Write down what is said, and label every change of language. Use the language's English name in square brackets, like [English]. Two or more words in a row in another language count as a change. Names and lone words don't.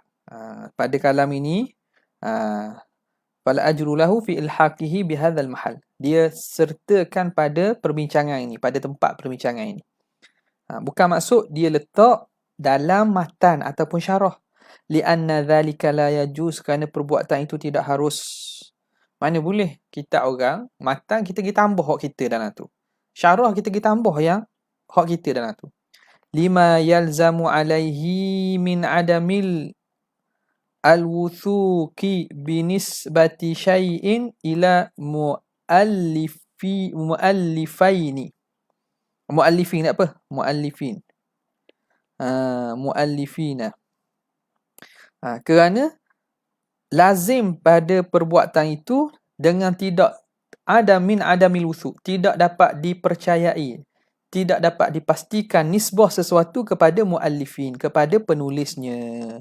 [Malay] Pada kalam ini [Arabic] فلا أجر له في إلحاقه بهذا المحل. [Malay] Dia sertakan pada perbincangan ini, pada tempat perbincangan ini. Bukan maksud dia letak dalam matan ataupun syarah. [Arabic] لأن ذلك لا يجوز, [Malay] kerana perbuatan itu tidak harus. Mana boleh kitab orang, matan kita pergi tambah hak kita dalam tu. Syarah kita pergi tambah yang hak kita dalam tu. [Arabic] لما يلزم عليه من عدم الوثوق بنسبة شيء إلى مؤلفين. [Malay] Muallifin apa? Muallifin. Muallifina. Kerana lazim pada perbuatan itu dengan tidak ada [Arabic] من عدم الوثوق, [Malay] tidak dapat dipercayai, tidak dapat dipastikan nisbah sesuatu kepada muallifin, kepada penulisnya.